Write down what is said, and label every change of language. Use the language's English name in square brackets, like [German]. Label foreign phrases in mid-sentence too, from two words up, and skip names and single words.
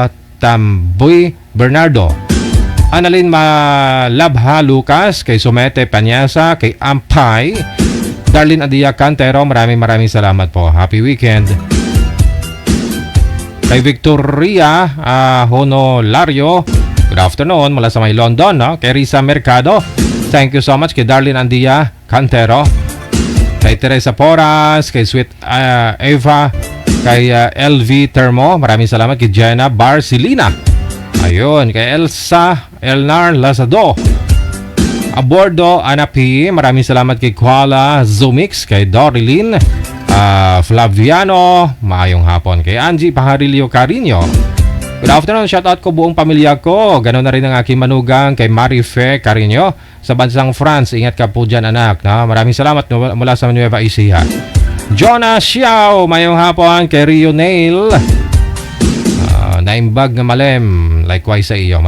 [Filipino] Tamboy Bernardo, Annalyn Malabha Lucas, kay Sumete Panyasa, kay Ampay Darlene Adia Cantero, maraming salamat po. [English] Happy weekend. [Filipino] Kay Victoria Honolario, [English] good afternoon [Filipino] mula sa may London, no? Kay Risa Mercado, [English] thank you so much. [Filipino] Kay Darlene Andia Cantero, kay Teresa Poras, kay Sweet Eva, kay LV Termo, maraming salamat. Kay Jenna Barcelina, ayun, kay Elsa Elnar Lazado, Abordo Anapi, maraming salamat. Kay Kuala Zumix, kay Dorilyn Flaviano, [Hiligaynon] maayong hapon. [Filipino] Kay Angie Pajarillo Carino, [English] good afternoon, [Filipino] shoutout ko buong pamilya ko. Ganon na rin ang aking manugang, kay Marife Carino sa bansang France. Ingat ka po dyan, anak, no? Maraming salamat mula sa Nueva Ecija. Jonah Xiao, [Hiligaynon] mayong hapon. [Filipino] Kay Rio Nail, [Iloko] naimbag na malem, [Filipino] likewise sa iyo.